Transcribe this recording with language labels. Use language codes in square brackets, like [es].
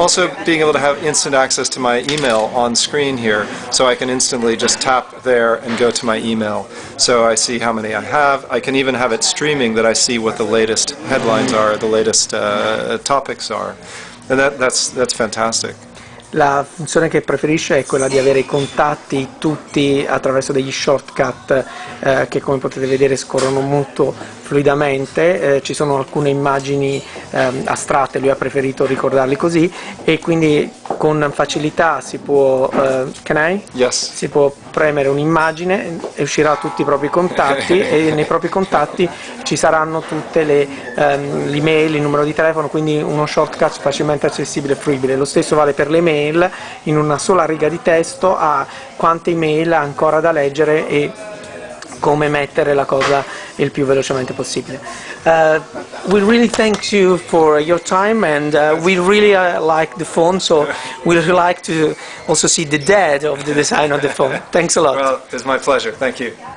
[en] Also being able to have instant access to my email on screen here, so I can instantly just tap there and go to my email. So I see how many I have. I can even have it streaming, that I see what the latest headlines are, the latest topics are. And that's fantastic. [it] La funzione che preferisce è quella di avere i contatti tutti attraverso degli shortcut che, come potete vedere, scorrono molto fluidamente. Ci sono alcune immagini astratte, lui ha preferito ricordarli così, e quindi con facilità si può [en] Yes. [it] si può premere un'immagine e uscirà tutti i propri contatti e nei propri contatti ci saranno tutte l'email, il numero di telefono, quindi uno shortcut facilmente accessibile e fruibile. Lo stesso vale per le mail. In una sola riga di testo ha quante email ha ancora da leggere e come mettere la cosa il più velocemente possibile. [en] We really thank you for your time, and we really like the phone, so we really like to also see the dad of the design of the phone. Thanks a lot. Well, it's my pleasure. Thank you.